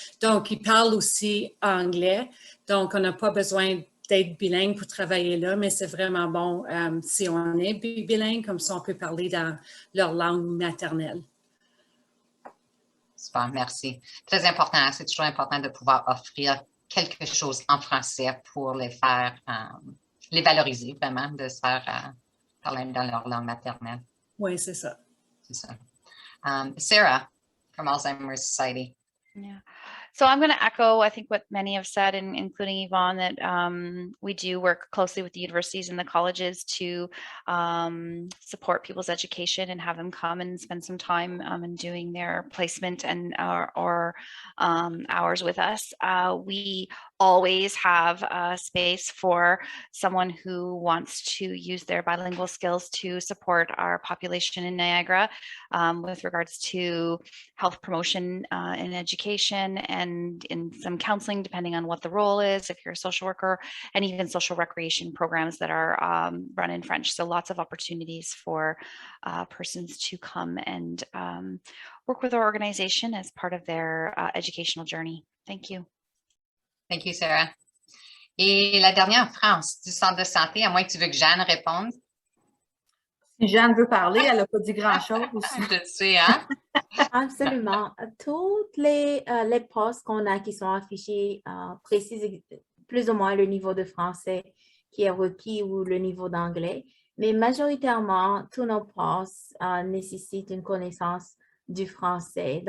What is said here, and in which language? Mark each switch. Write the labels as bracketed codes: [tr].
[fr] Donc, ils parlent aussi anglais. Donc, on n'a pas besoin d'être bilingue pour travailler là, mais c'est vraiment bon si on est bilingue, comme ça on peut parler dans leur langue maternelle. Super, merci. Très important, c'est toujours important de pouvoir offrir quelque chose en français pour les faire, les valoriser vraiment, de se faire parler dans leur langue maternelle. Oui, c'est ça. C'est ça. [en] Sarah, from Alzheimer's Society. Yeah. So I'm going to echo, I think, what many have said, including Yvonne, that we do work closely with the universities and the colleges to support people's education and have them come and spend some time in doing their placement and or hours with us. We always have a space for someone who wants to use their bilingual skills to support our population in Niagara with regards to health promotion and education and in some counseling, depending on what the role is, if you're a social worker, and even social recreation programs that are run in French. So lots of opportunities for persons to come and work with our organization as part of their educational journey. Thank you. Thank you, Sarah. [fr] Et la dernière, France, du centre de santé, à moins que tu veux que Jeanne réponde. Si Jeanne veut parler, elle n'a pas dit grand-chose aussi. Je sais, hein? Absolument. Toutes les postes qu'on a qui sont affichés précisent plus ou moins le niveau de français qui est requis ou le niveau d'anglais, mais majoritairement, tous nos postes nécessitent une connaissance du français.